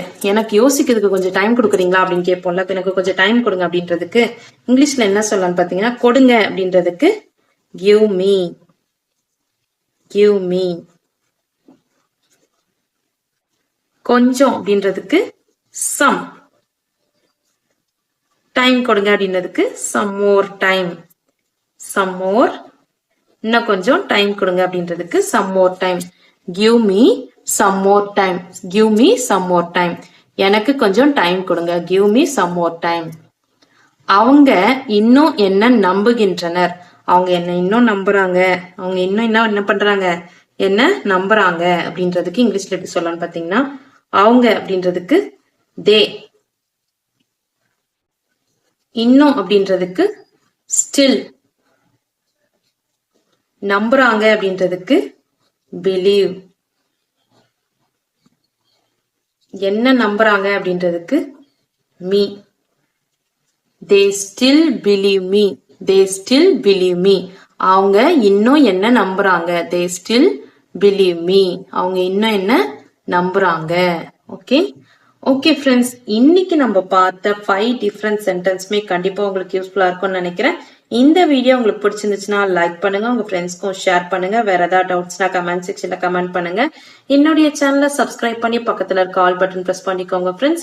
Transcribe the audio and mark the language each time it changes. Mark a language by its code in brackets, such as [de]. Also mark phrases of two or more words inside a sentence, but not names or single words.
[ta] எனக்கு யோசிக்கிறதுக்கு கொஞ்சம் டைம் கொடுக்குறீங்களா அப்படின்னு கேட்போம்ல. எனக்கு கொஞ்சம் டைம் கொடுங்க அப்படின்றதுக்கு இங்கிலீஷ்ல என்ன சொல்லலாம்னு பாத்தீங்கன்னா, கொடுங்க அப்படின்றதுக்கு [en] give me. give me. [ta] கொஞ்சம் அப்படின்றதுக்கு [en] some. [ta] டைம் கொடுங்க அப்படின்றதுக்கு [en] some more time. some more. [ta] இன்னும் கொஞ்சம் டைம் கொடுங்க அப்படின்றதுக்கு [en] some more time. give me some more time. give me some more time. [ta] எனக்கு கொஞ்சம் டைம் கொடுங்க. [en] give me some more time. [ta] அவங்க இன்னும் என்ன நம்புகின்றனர். அவங்க என்ன இன்னும் நம்புறாங்க. அவங்க இன்னும் என்ன பண்றாங்க? என்ன நம்புறாங்க அப்படின்றதுக்கு இங்கிலீஷ்ல எப்படி சொல்லலாம்னு பாத்தீங்கன்னா, அவங்க அப்படின்றதுக்கு [en] they. [ta] இன்னும் அப்படின்றதுக்கு [en] still. [ta] நம்புறாங்க அப்படின்றதுக்கு [en] believe. [ta] என்ன நம்புறாங்க அப்படின்றதுக்கு [en] me. they still believe me. they still believe me. [ta] அவங்க இன்னும் என்ன நம்புறாங்க. [en] they still believe me. [ta] அவங்க இன்னும் என்ன நம்புறாங்க. [en] okay okay friends, [ta] இன்னைக்கு நம்ம பார்த்த 5 [en] different sentences [ta] கண்டிப்பா உங்களுக்கு யூஸ்ஃபுல்லா இருக்கும்னு நினைக்கிறேன். இந்த வீடியோ உங்களுக்கு பிடிச்சிருந்துச்சுன்னா லைக் பண்ணுங்க, உங்க ஃப்ரெண்ட்ஸ்க்கும் ஷேர் பண்ணுங்க. வேற ஏதாவது டவுட்ஸ்னா [en] comment section [ta] கமெண்ட் பண்ணுங்க. என்னுடைய சேனலை சப்ஸ்கிரைப் பண்ணி பக்கத்துல இருக்க [en] all button [ta] பிரஸ் பண்ணிக்கோங்க ஃப்ரெண்ட்ஸ்.